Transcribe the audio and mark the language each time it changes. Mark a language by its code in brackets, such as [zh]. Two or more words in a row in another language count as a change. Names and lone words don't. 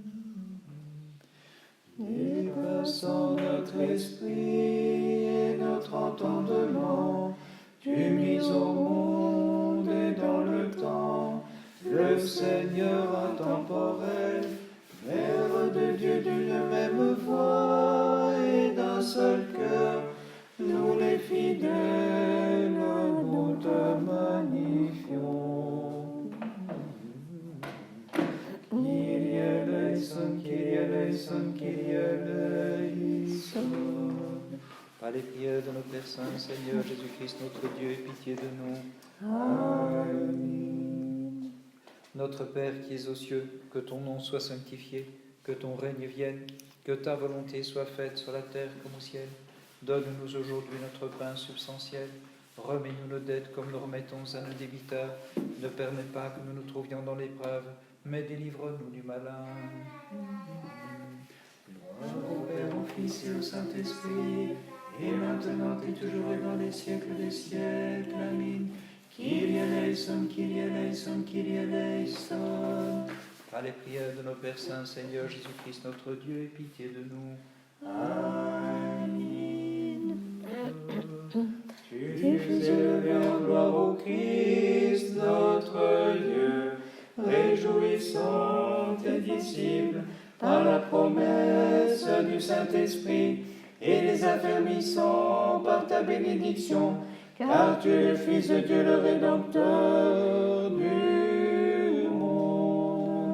[fr] Dépassant notre esprit et notre entendement, tu mis au monde et dans le temps, le Seigneur intemporel, Mère de Dieu d'une même voix et d'un seul cœur, nous les fidèles, nous te magnifions. [el] Κύριε ἐλέησον, Κύριε ἐλέησον, Κύριε ἐλέησον. [fr] Par les prières de nos Pères Saints, Seigneur Jésus-Christ, notre Dieu, aie pitié de nous. Amen. Notre Père qui es aux cieux, que ton nom soit sanctifié, que ton règne vienne, que ta volonté soit faite sur la terre comme au ciel. Donne-nous aujourd'hui notre pain substantiel. Remets-nous nos dettes comme nous remettons à nos débiteurs. Ne permets pas que nous nous trouvions dans l'épreuve, mais délivre-nous du malin. Gloire au Père, au Fils et au Saint-Esprit, et maintenant et toujours et dans les siècles des siècles. Amen. [el] Κύριε ἐλέησον, Κύριε ἐλέησον, Κύριε ἐλέησον. [fr] Par les prières de nos Pères Saints, Seigneur Jésus-Christ, notre Dieu, aie pitié de nous. Amen. Tu Tu fus élevé en gloire au Christ, notre Dieu. Réjouissons tes disciples par la promesse du Saint-Esprit et les affermissons par ta bénédiction, car tu es le Fils de Dieu, le Rédempteur du monde.